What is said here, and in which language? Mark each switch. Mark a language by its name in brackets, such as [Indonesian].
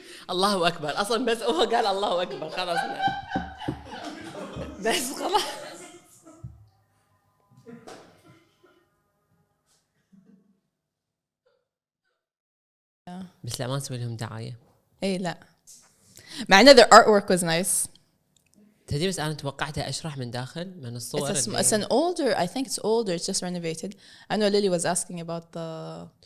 [Arabic] الله أكبر أصلا بس هو قال الله أكبر خلاص بس خلاص بس لا ما نسوي لهم دعاية. إيه لا مع إن [English] their artwork was nice. [Arabic] تدري بس أنا توقعتها أشرح من داخل من الصور. [English] It's an older, I think it's older, it's just renovated. I know Lily was asking about the.